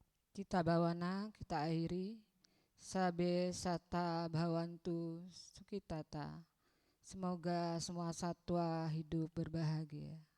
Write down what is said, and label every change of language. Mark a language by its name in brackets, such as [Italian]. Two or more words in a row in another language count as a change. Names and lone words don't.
[Indonesian] Kita bawana, kita akhiri. [Pali] Sabe sata bhawantu sukitata. [Indonesian] Semoga semua satwa hidup berbahagia.